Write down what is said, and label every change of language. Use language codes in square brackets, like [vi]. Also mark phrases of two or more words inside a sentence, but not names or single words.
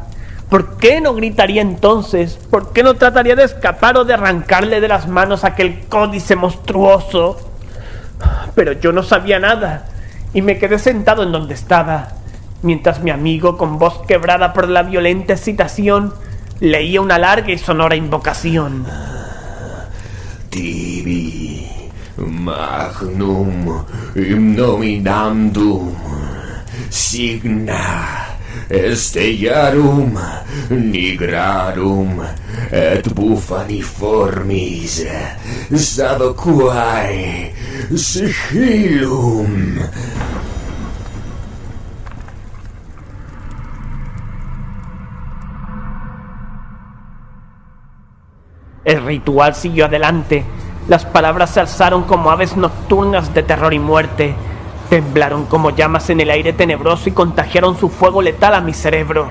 [es] ¿Por qué no gritaría entonces? ¿Por qué no trataría de escapar o de arrancarle de las manos aquel códice monstruoso? Pero yo no sabía nada, y me quedé sentado en donde estaba, mientras mi amigo, con voz quebrada por la violenta excitación, leía una larga y sonora invocación. [la] Tibi magnum nominandum signa stellarum nigrarum et bufaniformis sadoquae sigillum. [es] El ritual siguió adelante. Las palabras se alzaron como aves nocturnas de terror y muerte. Temblaron como llamas en el aire tenebroso y contagiaron su fuego letal a mi cerebro.